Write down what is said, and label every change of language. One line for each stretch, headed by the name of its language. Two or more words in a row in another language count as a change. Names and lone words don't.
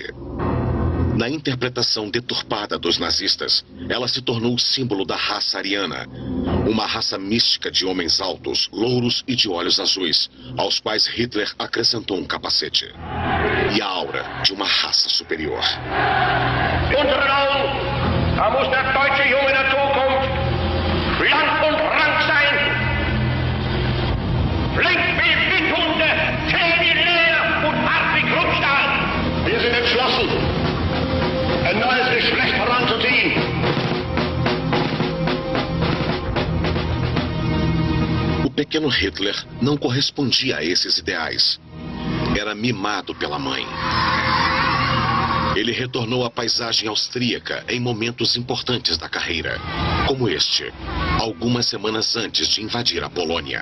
Portuguese: Na interpretação deturpada dos nazistas, ela se tornou o símbolo da raça ariana, uma raça mística de homens altos, louros e de olhos azuis, aos quais Hitler acrescentou um capacete. E a aura de uma raça superior.
German: Unseren Augen, da muss der deutsche Junge der Zukunft lang und rank sein. Flink wie Windhunde, zäh wie Leder und hart wie Kruppstahl. Wir sind entschlossen, ein neues Geschlecht heranzuziehen.
Portuguese: O pequeno Hitler não correspondia a esses ideais. Era mimado pela mãe. Ele retornou à paisagem austríaca em momentos importantes da carreira, como este, algumas semanas antes de invadir a Polônia.